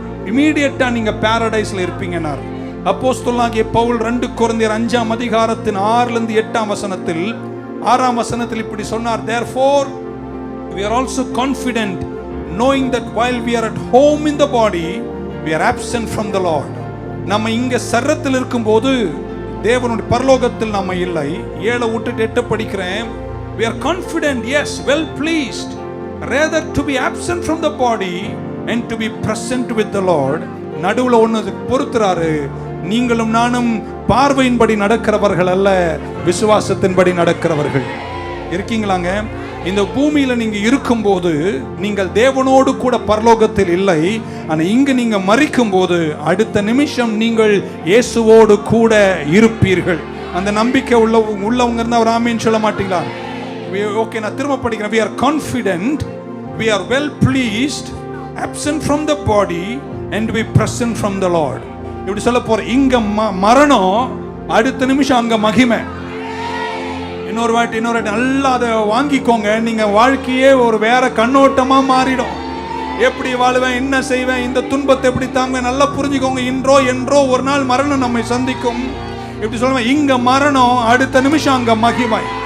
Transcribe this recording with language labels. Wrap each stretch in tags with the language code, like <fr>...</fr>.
<ta>இமீடியட்டா நீங்க பாரடைஸ்ல இருப்பீங்கன்னார். அப்போஸ்தலனாகிய பவுல் 2 கொரிந்தியர் 5ஆம் அதிகாரத்தின் 6லிருந்து 8ஆம் வசனத்தில் 6ஆம் வசனத்தில் இப்படி சொன்னார்,</ta> <en>Therefore we are also confident, knowing that while we are at home in the body, we are absent from the Lord.</en> <ta>நம்ம இங்க சரத்தில் இருக்கும்போது தேவனுடைய பரலோகத்தில் நம்ம இல்லை. 7 விட்டுட்டு 8 படிக்கிறேன்.</ta> <en>We are confident, yes, well pleased, rather to be absent from the body and to be present with the Lord.</en> <ta>நடுவுல ஒன்னு பொறுத்துறாரு, நீங்களும் நானும் பார்வையின்படி நடக்கிறவர்கள் அல்ல, விசுவாசத்தின்படி நடக்கிறவர்கள். இருக்கீங்களாங்க? இந்த பூமியில நீங்க இருக்கும்போது நீங்கள் தேவனோடு கூட பரலோகத்தில் இல்லை. ஆனா இங்க நீங்க மரிக்கும் போது அடுத்த நிமிஷம் நீங்கள் இயேசுவோடு கூட இருப்பீர்கள். அந்த நம்பிக்கை உள்ளவங்க இருந்தா ஒரு ஆமீன் சொல்ல மாட்டீங்களா? ஓகே, நான் திரும்ப படிக்கிறேன்.</ta> <en>We are confident, we are well pleased, absent from the body and we present from the Lord.</en> <ta>இப்படி சொல்ல போற, இங்க மரணம், அடுத்த நிமிஷம் அங்க மகிமை. இன்னொரு வாட்டி நல்லா அதை வாங்கிக்கோங்க. நீங்க வாழ்க்கையே ஒரு வேற கண்ணோட்டமா மாறிடும். எப்படி வாழ்வேன், என்ன செய்வேன், இந்த துன்பத்தை எப்படி தாங்க, நல்லா புரிஞ்சுக்கோங்க. இன்றோ என்றோ ஒரு நாள் மரணம் நம்மை சந்திக்கும். எப்படி சொல்லுவேன், இங்க மரணம், அடுத்த நிமிஷம் அங்க மகிமை.</ta>